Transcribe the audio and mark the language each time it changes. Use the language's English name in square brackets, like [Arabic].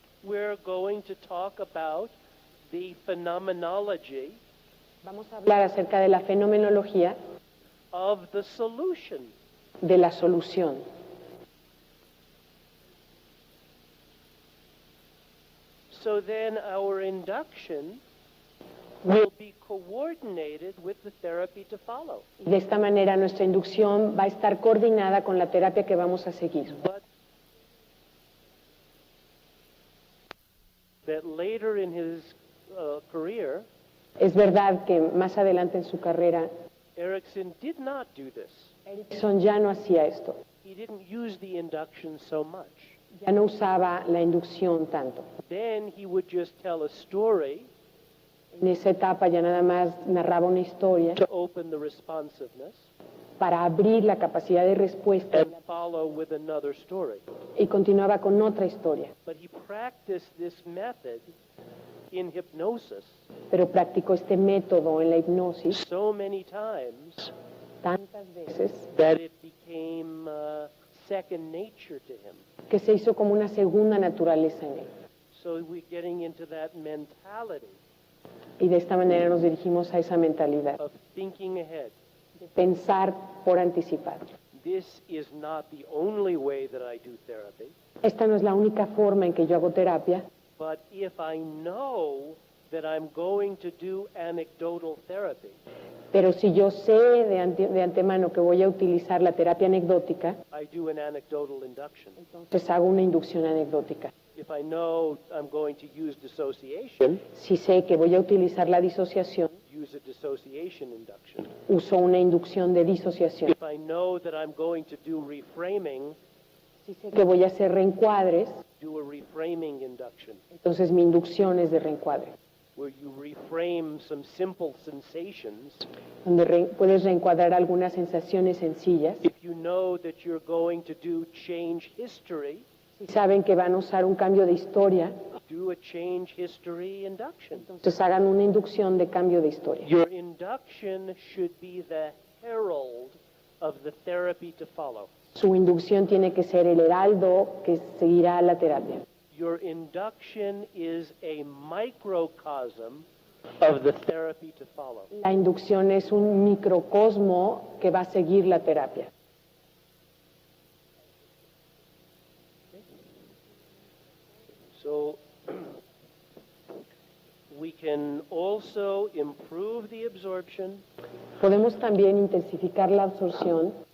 [English] we're going to talk about the phenomenology [Spanish] vamos a hablar acerca de la fenomenología [English] of the solution. [Spanish] de la solución. [English] So then our induction will be coordinated with the therapy to follow. [Spanish] De esta manera nuestra inducción va a estar coordinada con la terapia que vamos a seguir. [English] But that later in his career, [Spanish] Es verdad que más adelante en su carrera, [English] Erickson did not do this. [Spanish] Erickson ya no hacía esto, [English] He didn't use the induction so much. [Spanish] ya no usaba la inducción tanto. [English] Then he would just tell a story [Spanish] En esa etapa ya nada más narraba una historia [English] to open the responsiveness [Spanish] para abrir la capacidad de respuesta [English] and follow with another story. [Spanish] y continuaba con otra historia. [English] But he practiced this method in hypnosis [Spanish] Pero practicó este método en la hipnosis [English] so many times [Spanish] tantas veces [English] that it became second nature to him. [Spanish] que se hizo como una segunda naturaleza en él. [English] So we're getting into that mentality [Spanish] Y de esta manera nos dirigimos a esa mentalidad, [English] of thinking ahead. [Spanish] de pensar por anticipado. [English] This is not the only way that I do therapy, [Spanish] Esta no es la única forma en que yo hago terapia, [English] but if I know that I'm going to do anecdotal therapy, [Spanish] pero si yo sé de antemano que voy a utilizar la terapia anecdótica, [English] I do an anecdotal induction. [Spanish] entonces hago una inducción anecdótica. [English] If I know I'm going to use dissociation, [Spanish] Si sé que voy a utilizar la disociación, [English] use a dissociation induction. [Spanish] uso una inducción de disociación. [English] If I know that I'm going to do reframing, [Spanish] Si sé que voy a hacer reencuadres, [English] do a reframing induction, [Spanish] entonces mi inducción es de reencuadre, [English] where you reframe some simple sensations. [Spanish] donde puedes reencuadrar algunas sensaciones sencillas. [English] If you know that you're going to do change history, [Spanish] Si saben que van a usar un cambio de historia, [English] do a change history induction. [Spanish] entonces hagan una inducción de cambio de historia. [English] Your induction should be the herald of the therapy to follow. [Spanish] Su inducción tiene que ser el heraldo que seguirá la terapia. [English] Your induction is a microcosm of the therapy to follow. [Spanish] La inducción es un microcosmo que va a seguir la terapia. [English] So we can also improve the absorption [Spanish] Podemos también intensificar la absorción